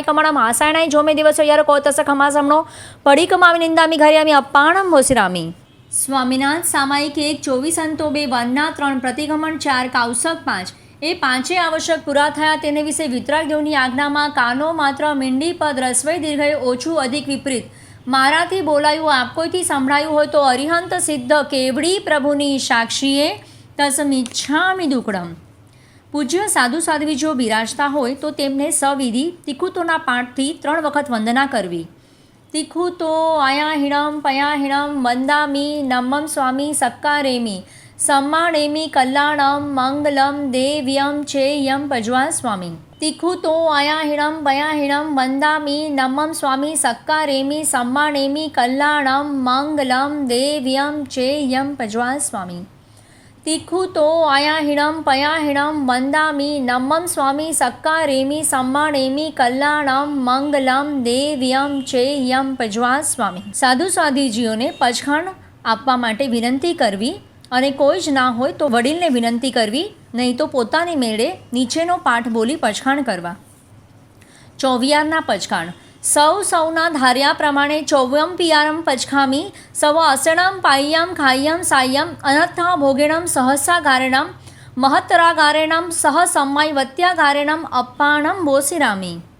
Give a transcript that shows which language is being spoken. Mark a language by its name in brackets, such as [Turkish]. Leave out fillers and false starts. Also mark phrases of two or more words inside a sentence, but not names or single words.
[Prakrit languages] કમણમ આષાઢાય જોમે દિવસો યાર કોતસ ખમાસમણો પડી કમાવી નિંદામી ઘરિયામી અપ્પાણમ મોસિરામી [Gujarati] સ્વામિનાથ સામાયિક 1:24 અંતો 2 વનના 3 પ્રતિગમન 4 કૌશક 5 એ પાંચે આવશ્યક પૂરા થયા તેને વિશે વિતરાગ દેવની આજ્ઞામાં કાનો માત્ર મીંડી પદ રસ્વઈ દીર્ઘય ઓછું અધિક વિપરીત મારાથી બોલાયું આપ કોઈથી સંભળાયું હોય તો અરિહંત સિદ્ધ કેવડી પ્રભુની સાક્ષીએ [Prakrit languages] તસમિચ્છામિ દુકડમ. [Gujarati] પૂજ્ય સાધુ સાધ્વી જો બિરાજતા હોય તો તેમને સવિધિ તિખુતોના પાઠથી 3 વખત વંદના કરવી. [Prakrit languages] તિખુતો આયાહિણમ પયાહિણમ વંદામી નમમ સ્વામી સક્કારેમી सम्माणेमी कल्याणम मंगलम देव्यम चेयम पज्वा स्वामी. तिखुतो आयाहिणम पयाहिणम वंदामी नमम स्वामी सक्कारेमी सम्माणेमी कल्याणम मंगलम देव्यम चेयम पज्वा स्वामी. तिखुतो आयाहिणम पयाहिणम वंदामी नमम स्वामी सक्कारेमी सम्माणेमी कल्याणम मंगलम देव्यम चेयम पज्वा स्वामी. [Gujarati] સાધુ સ્વાધીજીઓને પચખંડ આપવા માટે વિનંતી કરવી અને કોઈ જ ના હોય તો વડીલને વિનંતી કરવી, નહીં તો પોતાની મેળે નીચેનો પાઠ બોલી પચખાણ કરવા. ચોવિયારના પચખાણ. સૌના ધાર્યા પ્રમાણે [Prakrit languages] ચોવ્યમ પિયારમ પચખામી સવ અસણમ પાય્યમ ખાય્યમ સાય્યમ અનથા ભોગેણમ સહસા ગારેણમ મહત્તરા ગારેણમ સહ સમાય વત્યા ગારેણમ અપ્પાણમ બોસિરામી.